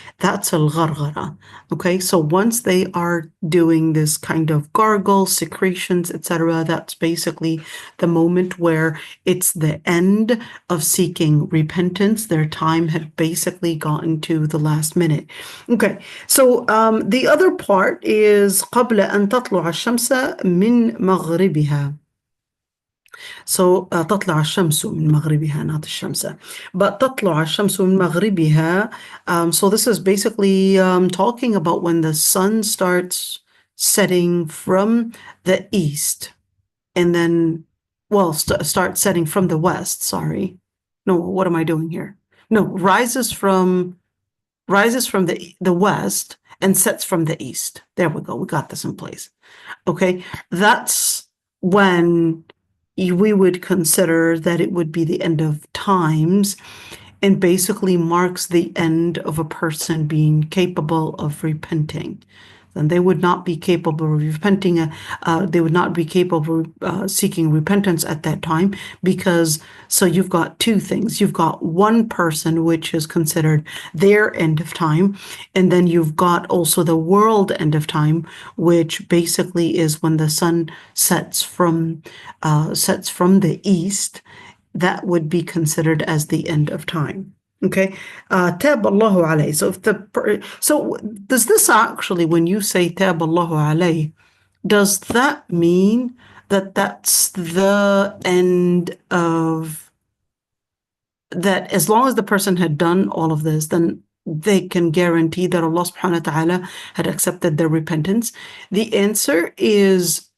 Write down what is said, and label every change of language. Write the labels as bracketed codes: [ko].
[en] That's al-gharghara. Okay, so once they are doing this kind of gargle, secretions, etc., that's basically the moment where it's the end of seeking repentance. Their time had basically gotten to the last minute. Okay, so the other part is [ar] قبل أن تطلع الشمس من مغربها. So تطلع الشمس من مغربها, not الشمس, but تطلع الشمس من مغربها. [en] So this is basically talking about when the sun starts setting from the east, and then, well, start setting from the west. Sorry, no, what am I doing here? No, rises from the west and sets from the east. There we go. We got this in place. Okay, that's when we would consider that it would be the end of times, and basically marks the end of a person being capable of repenting. Then they would not be capable of repenting, they would not be capable of seeking repentance at that time, because, so you've got two things. You've got one person, which is considered their end of time, and then you've got also the world end of time, which basically is when the sun sets from the east. That would be considered as the end of time. [ar] Okay, تاب الله عليه. [en] So does this actually, when you say [ar] تاب الله عليه, [en] does that mean that that's the end of that? As long as the person had done all of this, then they can guarantee that Allah subhanahu wa ta'ala had accepted their repentance? The answer is